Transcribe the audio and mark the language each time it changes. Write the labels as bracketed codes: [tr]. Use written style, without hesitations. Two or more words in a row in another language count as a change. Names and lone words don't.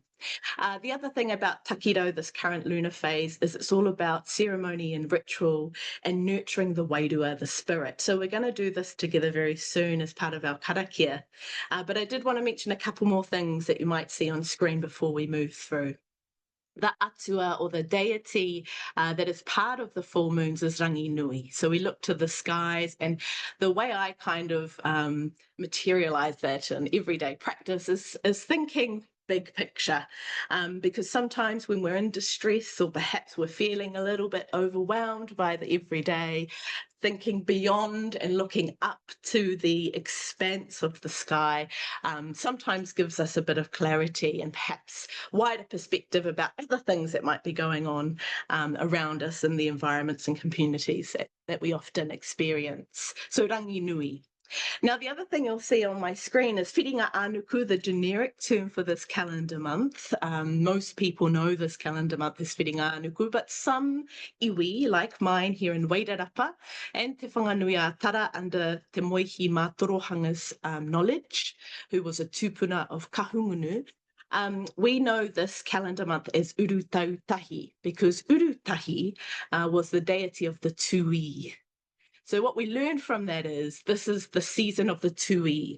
[en] The other thing about Takiro, this current lunar phase, is it's all about ceremony and ritual and nurturing the wairua, the spirit. So we're going to do this together very soon as part of our karakia. But I did want to mention a couple more things that you might see on screen before we move through. The atua, or the deity that is part of the full moons, is rangi nui. So we look to the skies, and the way I kind of materialize that in everyday practice is thinking big picture, because sometimes when we're in distress, or perhaps we're feeling a little bit overwhelmed by the everyday, thinking beyond and looking up to the expanse of the sky sometimes gives us a bit of clarity and perhaps wider perspective about other things that might be going on around us in the environments and communities that we often experience. So rangi nui. Now, the other thing you'll see on my screen is whiringa ā-nuku, the generic term for this calendar month. Most people know this calendar month is whiringa ā-nuku, but some iwi, like mine here in Wairarapa, and te whanganui a Tara under te Moihi Mātorohanga's knowledge, who was a tūpuna of Kahungunu, we know this calendar month as Urutautahi, because Urutahi was the deity of the tui. So what we learn from that is this is the season of the tui.